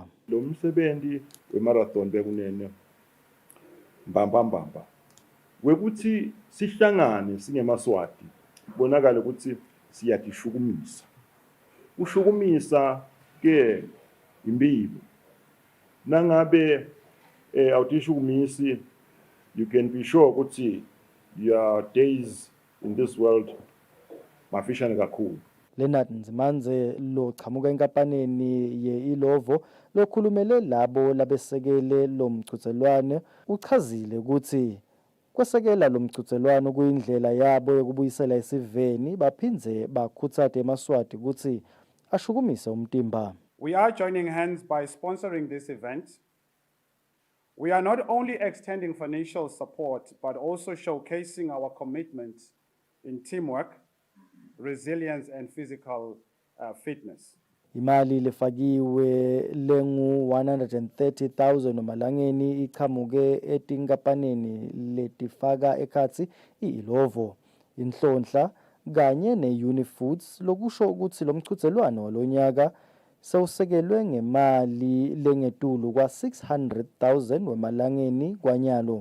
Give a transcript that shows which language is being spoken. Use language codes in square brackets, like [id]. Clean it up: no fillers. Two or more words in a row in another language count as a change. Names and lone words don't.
[ss] Lo msebenzi wemarathon bekunene mbamba wekuthi sihlangane singeMaswati bonakala ukuthi siyakishukumisa. Ushukumisa ke impilo nangabe awutishukumisi, [en] you can be sure ukuthi your days in this world [ss] mafishane kakhulu. Leonard Nzimanze lochamuka enkampanini ye-Ilovo lokhulumele labo labesekele lomchudzelwano uchazile ukuthi kwesekela lomchudzelwano kuyindlela yabo yokubuyisela isiveni baphindze bakhutsate eMaswati ukuthi ashukumise umtimba. [en] We are joining hands by sponsoring this event. We are not only extending financial support but also showcasing our commitment in teamwork, resilience and physical fitness. [ss] Imali lefakiwe lengu 130,000 malangeni ichamuke etinkampanini letifaka ekhatsi i-Ilovo, Inhlonhla kanye ne-Unifoods lokusho ukuthi lomchudzelwano walonyaka sewusekelwe ngemali lengetulu kwa-600,000 wemalangeni kwanyalo.